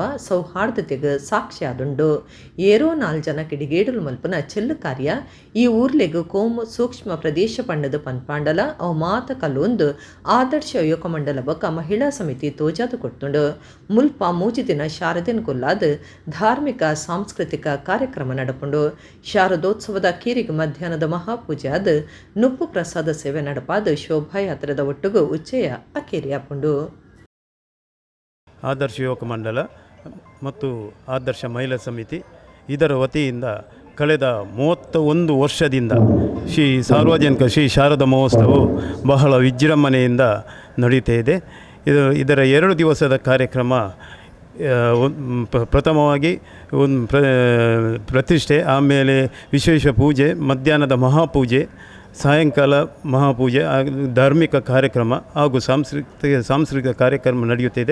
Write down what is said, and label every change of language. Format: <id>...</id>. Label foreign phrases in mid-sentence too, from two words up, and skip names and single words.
<tcy>ಸೌಹಾರ್ದತೆಗೆ ಸಾಕ್ಷಿಯಾದುಂಡು ಏರೋ 4 ಜನ ಕಿಡಿಗೇಡುಲು ಮಲ್ಪನ ಚೆಲ್ಲು ಕಾರ್ಯ ಈ ಊರ್ಲೆಗ್ ಕೋಮು ಸೂಕ್ಷ್ಮ ಪ್ರದೇಶ ಪಂಡದ ಪನ್ಪಾಂಡಲ ಅವು ಮಾತ ಕಲ್ಲೊಂದು ಆದರ್ಶ ಯುವಕ ಮಂಡಲ ಬೊಕ ಮಹಿಳಾ ಸಮಿತಿ ತೋಜಾದು ಕೊಡ್ತುಂಡು ಮುಲ್ಪ ಮೂಜಿ ದಿನ ಶಾರದೆನ್ ಕೊಲ್ಲಾದ ಧಾರ್ಮಿಕ ಸಾಂಸ್ಕೃತಿಕ ಕಾರ್ಯಕ್ರಮ ನಡಪುಂಡು ಶಾರದೋತ್ಸವದ ಕೀರಿಗೆ ಮಧ್ಯಾಹ್ನದ ಮಹಾಪೂಜೆ ಆದ ನುಪ್ಪು ಪ್ರಸಾದ ಸೇವೆ ನಡಪಾದ ಶೋಭಾಯಾತ್ರದ ಒಟ್ಟಿಗೂ ಉಚ್ಚಯ ಅಕೇರಿಯಾಪುಂಡು</tcy> <kn>ಆದರ್ಶ ಯುವಕ ಮಂಡಲ ಮತ್ತು ಆದರ್ಶ ಮಹಿಳಾ ಸಮಿತಿ ಇದರ ವತಿಯಿಂದ ಕಳೆದ 31 ವರ್ಷದಿಂದ ಸಾರ್ವಜನಿಕ ಶ್ರೀ ಶಾರದಾ ಮಹೋತ್ಸವವು ಬಹಳ ವಿಜೃಂಭಣೆಯಿಂದ ನಡೀತಾ ಇದೆ. ಇದರ 2 ದಿವಸದ ಕಾರ್ಯಕ್ರಮ ಪ್ರಥಮವಾಗಿ ಪ್ರತಿಷ್ಠೆ, ಆಮೇಲೆ ವಿಶೇಷ ಪೂಜೆ, ಮಧ್ಯಾಹ್ನದ ಮಹಾಪೂಜೆ, ಸಾಯಂಕಾಲ ಮಹಾಪೂಜೆ, ಧಾರ್ಮಿಕ ಕಾರ್ಯಕ್ರಮ ಹಾಗೂ ಸಾಂಸ್ಕೃತಿಕ ಕಾರ್ಯಕ್ರಮ ನಡೆಯುತ್ತಿದೆ.</kn>